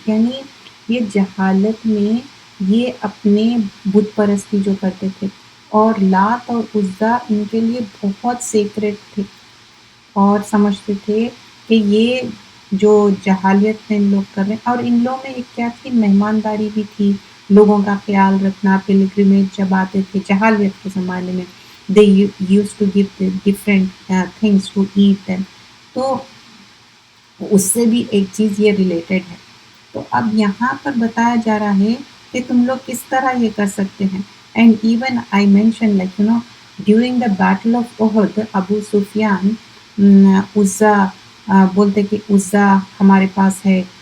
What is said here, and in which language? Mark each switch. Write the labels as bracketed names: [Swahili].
[Urdu] یعنی یہ جہالت میں یہ اپنے بت پرستی جو کرتے تھے، اور لات اور عزا ان کے لیے بہت سیکریٹ تھے، اور سمجھتے تھے کہ یہ جو جہالیت میں ان لوگ کر رہے ہیں. اور ان لوگوں میں ایک کیا تھی، مہمانداری بھی تھی، لوگوں کا خیال رکھنا. [English] pilgrimage [Urdu] جب آتے تھے جہالیت کے زمانے میں، [English] they used to give them different things to eat them. [Urdu] تو اس سے بھی ایک چیز یہ ریلیٹڈ ہے. تو اب یہاں پر بتایا جا رہا ہے کہ تم لوگ کس طرح یہ کر سکتے ہیں. [English] and even I mention like during the battle of [Urdu] احد، ابو سفیان عزا بولتے کہ عزا ہمارے پاس ہے،